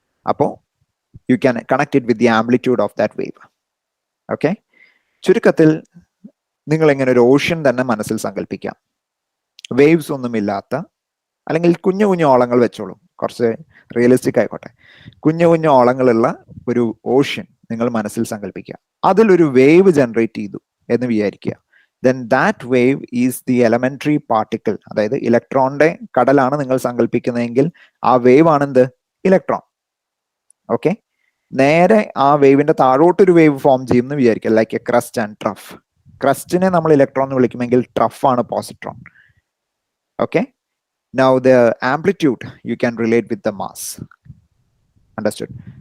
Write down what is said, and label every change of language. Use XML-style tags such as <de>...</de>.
<en>Apo you can connect it with the amplitude of that wave.</en> <ml>Okay, ചുരുക്കത്തിൽ നിങ്ങൾ എങ്ങനെ ഒരു ഓഷ്യൻ തന്നെ മനസ്സിൽ സങ്കല്പിക്കാം. വേവ്സ് ഒന്നും ഇല്ലാത്ത, അല്ലെങ്കിൽ കുഞ്ഞു കുഞ്ഞു ഓളങ്ങൾ വെച്ചോളൂ, കുറച്ച് റിയലിസ്റ്റിക് ആയിക്കോട്ടെ. കുഞ്ഞു കുഞ്ഞു ഓളങ്ങളുള്ള ഒരു ഓഷ്യൻ നിങ്ങൾ മനസ്സിൽ സങ്കല്പിക്കുക. അതിലൊരു വേവ് ജനറേറ്റ് ചെയ്തു എന്ന് വിചാരിക്കുക.</ml> <en>Then that wave is the elementary particle.</en> <ml>അതായത് ഇലക്ട്രോണിന്റെ കടലാണ് നിങ്ങൾ സങ്കല്പിക്കുന്നതെങ്കിൽ ആ വേവ് ആണെന്ത്? ഇലക്ട്രോൺ. ഓക്കെ, നേരെ ആ വേവിന്റെ താഴോട്ടൊരു വേവ് ഫോം ചെയ്യുമെന്ന് വിചാരിക്കുക,</ml> <en>Like a crest and trough.</en> <ml>ക്രസ്റ്റിനെ നമ്മൾ ഇലക്ട്രോൺ എന്ന് വിളിക്കുമെങ്കിൽ ട്രഫ് ആണ് positron. Okay,</ml> <en>now the amplitude you can relate with the mass. Understood?</en>